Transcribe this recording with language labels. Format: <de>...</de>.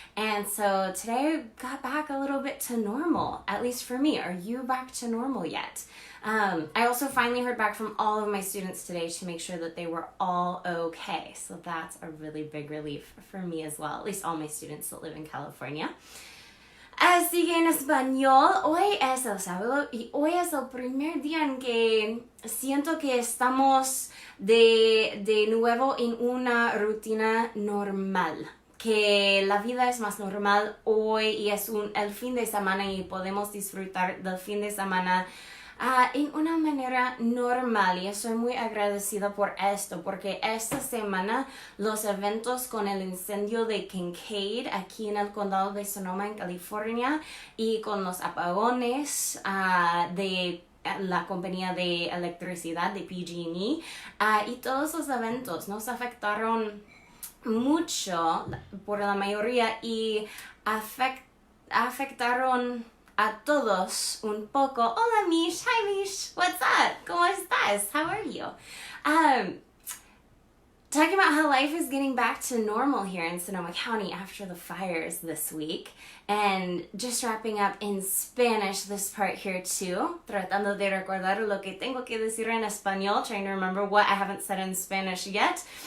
<en>And so today got back a little bit to normal, at least for me. Are you back to normal yet? I also finally heard back from all of my students today to make sure that they were all okay. So that's a really big relief for me as well, at least all my students that live in California.</en> <es>Así que en español, hoy es el sábado y hoy es el primer día en que siento que estamos de nuevo en una rutina normal, que la vida es más normal hoy y es el fin de semana y podemos disfrutar del fin de semana en una manera normal, y estoy muy agradecida por esto, porque esta semana los eventos con el incendio de Kincaid aquí en el condado de Sonoma en California y con los apagones de la compañía de electricidad de PG&E y todos los eventos nos afectaron mucho por la mayoría y afectaron a todos un poco.</es> <en>Hola Mish, hi Mish, what's up?</en> <es>¿Cómo estás?</es> <en>How are you? Talking about how life is getting back to normal here in Sonoma County after the fires this week, and just wrapping up in Spanish this part here too,</en> <es>tratando de recordar lo que tengo que decir en español,</es> <en>trying to remember what I haven't said in Spanish yet.</en>